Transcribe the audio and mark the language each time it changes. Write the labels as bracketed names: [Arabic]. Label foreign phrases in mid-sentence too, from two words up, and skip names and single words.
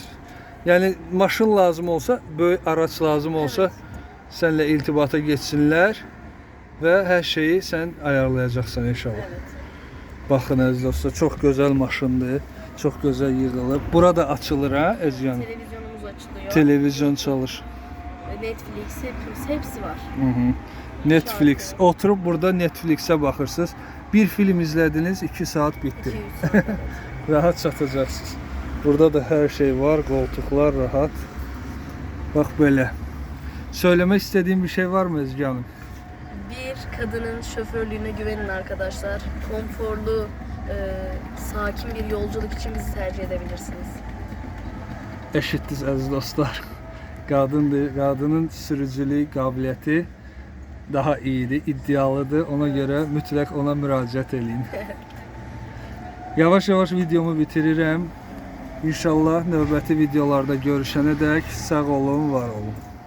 [Azerbaijani] Yəni maşın lazım olsa, böyük araç lazım olsa, sənlə irtibata geçsinlər və hər şeyi sən ayarlayacaqsan inşallah. Baxın əziz dostlar, çox gözəl maşındır. Çox gözəl yığılıb. Burada açılır ha, Ezgi xanım. [Turkish] Televizyonumuz açılıyor. Televizyon çalışır. Netflix, hepsi var. Netflix. Oturup burada Netflix'e bakırsınız. Bir film izlediniz, 2 saat bitti. Rahat çatacaksınız. Burada da her şey var. Koltuklar rahat. Bak böyle. Söylemek istediğim bir şey var mı Ezgi Hanım? Bir kadının şoförlüğüne güvenin arkadaşlar. Konforlu, sakin bir yolculuk için bizi tercih edebilirsiniz. [Azerbaijani] Eşittiz aziz dostlar. Qadının sürücülük qabiliyyəti daha iyidir, iddialıdır. Ona görə mütləq ona müraciət edin. Yavaş-yavaş videomu bitirirəm. İnşallah növbəti videolarda görüşənədək sağ olun, var olun.